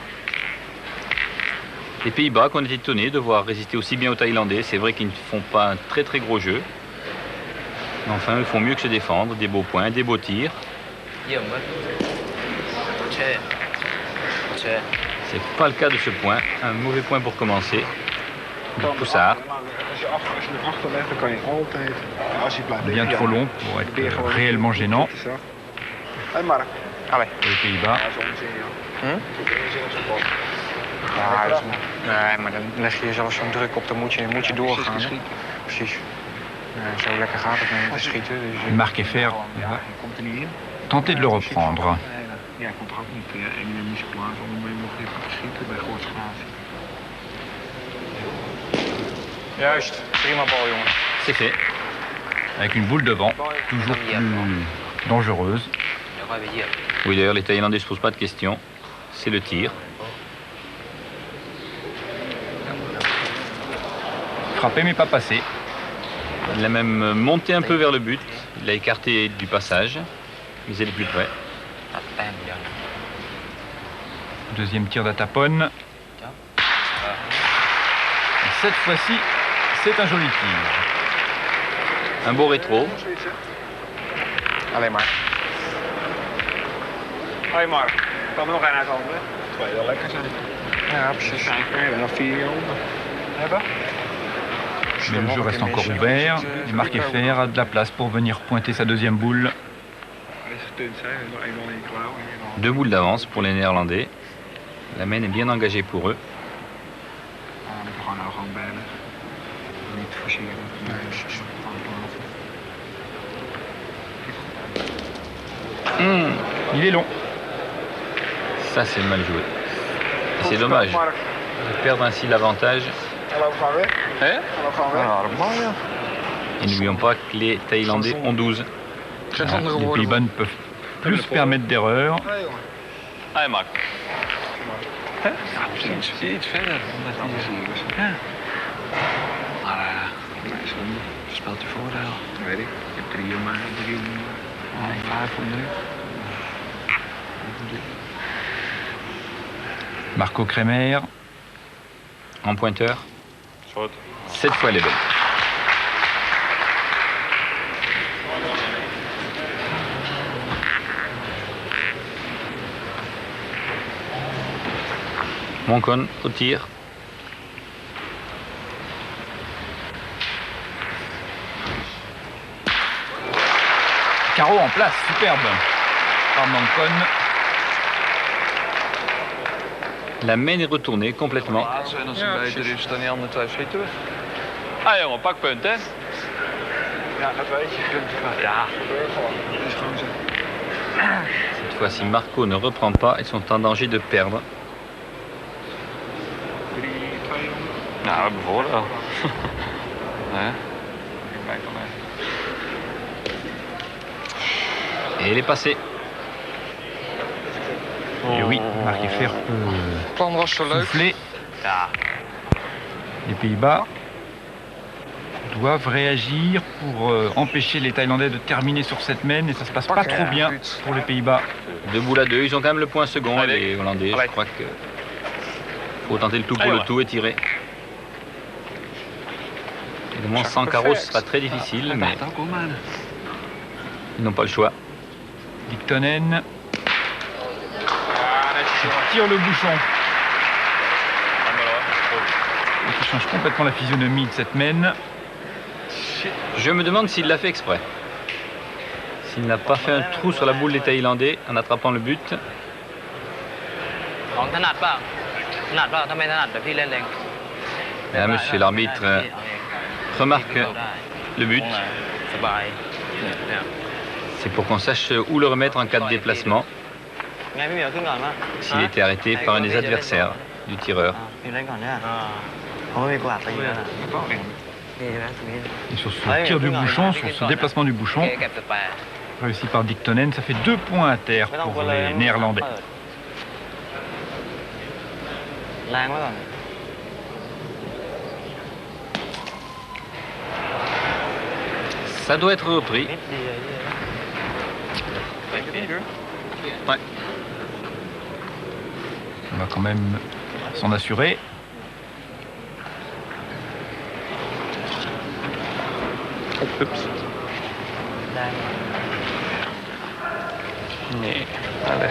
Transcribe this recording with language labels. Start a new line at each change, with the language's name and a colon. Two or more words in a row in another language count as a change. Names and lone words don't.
French: Les Pays-Bas qu'on est étonnés de voir résister aussi bien aux Thaïlandais. C'est vrai qu'ils ne font pas un très très gros jeu. Mais enfin, ils font mieux que se défendre. Des beaux points, des beaux tirs.
Thai: เยี่ยมเว้ยเช่เช่
French: C'est pas le cas de ce point. Un mauvais point pour commencer. De Poussard.
Dutch: Als je erachter legt, dan kan je altijd... Als je blijft
French: Bien trop long pour être réellement gênant
Dutch: Hé, Mark. Allee.
French: pour les Pays-Bas.
Dutch: Dat is onzin, joh. Ja, dat is... Nee, maar dan leg je jezelf zo'n druk op, dan moet je doorgaan. Hè? Precies. Nee, zo lekker gaat het niet te schieten. Dus,
French: Marque et fer
Dutch: ja, je komt er niet in.
French: tenter de le reprendre.
Dutch: Ja, hij komt er ook niet in de musiculaar van om nog even te schieten bij Goortsgratie. Juist, prima bal, jongen.
French: C'est fait. Avec une boule devant, toujours plus dangereuse.
Thai: เดี๋ยวค่อยไปเยี่ยม
French: Oui, d'ailleurs, les Thaïlandais ne se posent pas de questions. C'est le tir. Frappé mais pas passé. Il a même monté un peu vers le but. Il l'a écarté du passage. Mais il est plus près.
Thai: ตัดแต้มเดียว
French: Deuxième tir d'Atapone.
Thai: เจ้า
French: Cette fois-ci, c'est un joli tir. Un beau rétro.
Dutch: Alleen maar. Hoi Mark, kan er nog één uitkomen? Twee wel lekker zijn. Ja, precies. En nog 4 hieronder. Hebben?
French: Mais le jeu reste encore ouvert. Et Marc Effer a de la place pour venir pointer sa deuxième boule.
Dutch: Hij is getunt, hè? Nog eenmaal in je klauw.
French: 2 boules d'avance pour les Néerlandais. La main est bien engagée pour eux.
Dutch: Dan moet je gewoon bellen. Niet forceren.
French: Il est long. Ça, c'est mal joué. Et c'est dommage de perdre ainsi l'avantage.
Dutch: Hij loopt gewoon weg. Hé? Hij loopt gewoon weg. Ja, dat mag ja.
French: Et n'oublions pas que les Thaïlandais ont 12.
Dutch: Geen
French: Les
Dutch: andere woorden.
French: Pays-Bas ne peuvent plus se permettre d'erreur.
Dutch: Nee, jongen. Hé, Mark. Ja, precies. Iets verder. Omdat hij is. Ja. Maar, nee, zonde. Speelt je voordeel. Dat weet ik. Ik heb 3 om 5 om 3.
French: Marco Kremer. En pointeur,
Dutch: Soort.
French: 7 fois les belles. Moncon au tir. Carreau en place, superbe. Par Mancon. La main est retournée complètement.
Dutch: En als het beter is dan die andere 2 schieten we. Ah jongen, pak punt hè. Ja, dat weet je. Ja. Dat is gewoon zo.
French: Cette fois-ci, Marco ne reprend pas. Ils sont en danger de perdre.
Dutch: 3, 2 om. Nou, we hebben voordeel. Nee. Ik kijk dan even.
French: Et elle est passée. Et oui, Marc Effer peut
Dutch: Het plan was zo leuk.
French: souffler.
Dutch: Ja.
French: Les Pays-Bas doivent réagir pour empêcher les Thaïlandais de terminer sur cette main. Et ça se passe pas trop bien pour les Pays-Bas. 2 boules à 2. Ils ont quand même le point second, Allez. les Hollandais. Allez. Je crois que faut tenter le tout pour Allez, le ouais. tout et tirer. Évidemment, sans carreau, ce sera très difficile, mais
Dutch: Dat ook wel, man.
French: ils n'ont pas le choix. Dictonen
Dutch: Ja, netjes jongen.
French: tire le bouchon.
Dutch: Ja, maar hoor.
French: Et qui change complètement la physionomie de cette main. Je me demande s'il l'a fait exprès. S'il n'a pas fait un trou sur la boule des Thaïlandais en attrapant le but.
Thai: ของถนัดเปล่าถนัดเปล่าถ้าไม่ถนัดเดี๋ยวพี่เล่นเอง
French: Ah, monsieur l'arbitre remarque le but.
Thai: สบายเนี่ย
French: C'est pour qu'on sache où le remettre en cas de déplacement,
Thai: ไงพี่เหมียวขึ้นก่อนมั้ย
French: s'il était arrêté par un des adversaires du tireur.
Thai: พี่เล่นก่อนเนี่ยเขาไม่มีกวาดตีแล้วนะนี่ใช่ไหมตรงนี้
French: Et sur ce tir du bouchon, sur ce déplacement du bouchon,
Thai: เก็บสแปร์
French: réussi par Dictonen, ça fait 2 points à terre
Thai: ไม่ต้องกลั
French: pour
Thai: วเลย
French: les Néerlandais.
Thai: แรงไว้ก่อน
French: Ça doit être repris.
Thai: นิดเดียว
French: Ouais. On va quand même s'en assurer. Ups.
Thai: แรง
Dutch: Nee. Allee.